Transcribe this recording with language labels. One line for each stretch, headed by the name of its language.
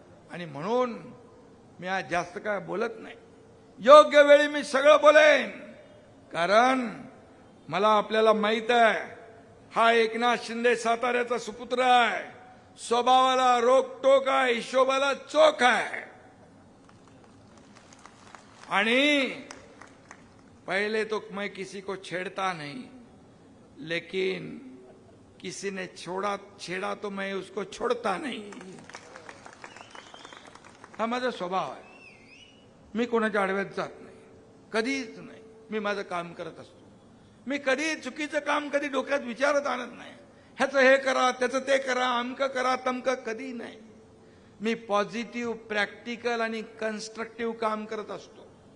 Marathi: आणि म्हणून मी आज जास्त काय बोलत नाही. योग्य वेळी मी सगळं बोलेन, कारण मला आपल्याला माहित आहे हा एकनाथ शिंदे साताऱ्याचा सुपुत्र आहे. स्वभावाला रोकटोक आहे, हिशोबाला चोख आहे.
Hindi: आणि पहले तो मैं किसी को छेड़ता नहीं, लेकिन किसी ने छेड़ा तो मैं उसको छोड़ता नहीं.
Marathi: हा माझा स्वभाव आहे. मी कोणाच्या आडव्यात जात नाही, कधीच नाही. मी माझं काम करत असतो. मी कधी चुकीचं काम कधी डोक्यात विचारत आणत नाही. ह्याचं हे करा, त्याचं ते करा, अमकं करा, तमकं कधी नाही. मी पॉझिटिव्ह, प्रॅक्टिकल आणि कन्स्ट्रक्टिव्ह काम करत असतो.